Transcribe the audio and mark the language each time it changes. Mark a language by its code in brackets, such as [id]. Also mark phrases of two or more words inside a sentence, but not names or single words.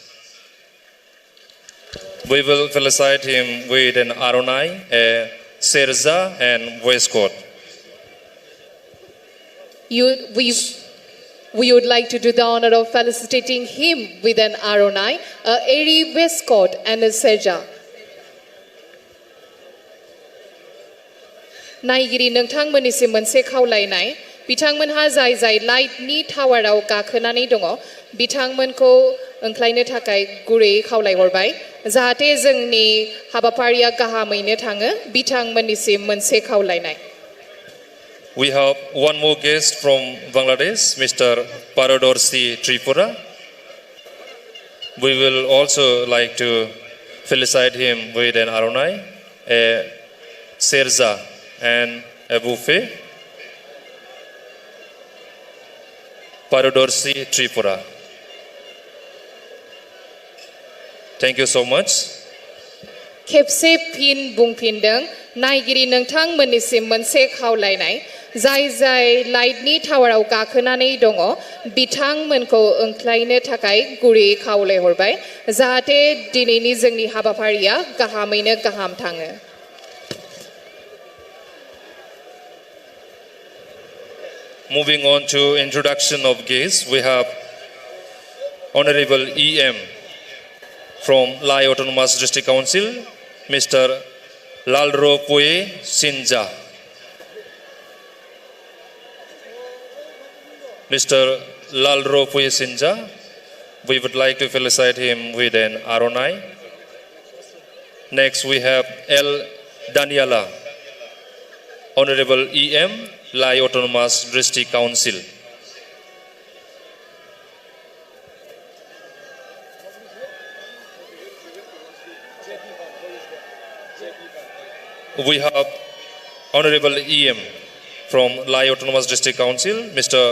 [en] We will felicitate him with an aronai, a serza and waistcoat. We would like to do the honor of felicitating him with an aronai, a airy waistcoat and a serja. [brx] नायगिरि नोंथांमोननिसिम मोनसे खावलायनाय बिथांमोनहा जाय जाय लाइटनि टावाराव गाखोनानै दङ बिथांमोनखौ ओंख्लायनो थाखाय गुरै खावलायहरबाय जाहाथे जोंनि हाबाफारिया गाहामैनो थाङो बिथांमोननिसिम मोनसे खावलायनाय. [en] We have one more guest from Bangladesh, Mr. Paradorsi Tripura. We will also like to felicitate him with an aronai, a serza and a buffet. Paradorsi Tripura. Thank you so much. [brx] खेबसे फिन बुंफिनदों नायगिरि नोंथांमोननिसिम मोनसे खावलायनाय जाय जाय लाइटनि टावाराव गाखोनानै दङ बिथांमोनखौ ओंख्लायनो थाखाय गुरै खावलायहरबाय जाहाथे दिनैनि जोंनि हाबाफारिया गाहामैनो गाहाम थाङो. [en] Moving on to introduction of guests, we have Honorable EM from Lai Autonomous District Council, Mr. Lalro Pue Sinja. Mr. Lalro Pue Sinja, we would like to felicitate him with an aronai. Next we have L. Daniela, Honorable EM, Lai Autonomous District Council. We have Honorable EM from Lai Autonomous District Council, Mr.